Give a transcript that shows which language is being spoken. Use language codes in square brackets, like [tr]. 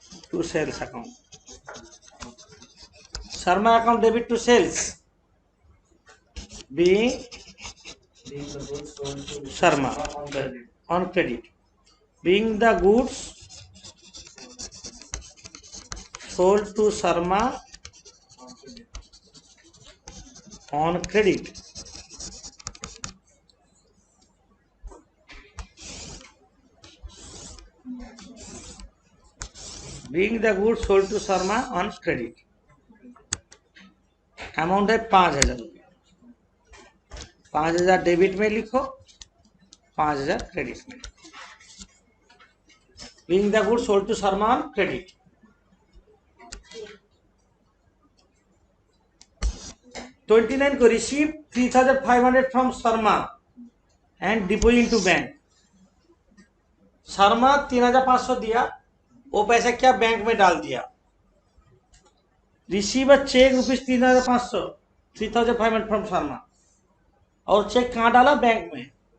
[en] To sales account, Sharma account debit to sales being Sharma on credit, being the goods sold to Sharma on credit, being the goods sold to Sharma on credit। [hi] Amount है 5000 रुपया, 5000 debit में लिखो, 5000 credit में। [en] being the goods sold to Sharma on credit। 29 को receive 3500 from Sharma and deposit into bank. [hi] Sharma 3500 दिया, वो पैसा क्या बैंक में डाल दिया। [en] receiver cheque rupees 3500, 3500 from Sharma, [hi] और चेक कहाँ डाला, बैंक में।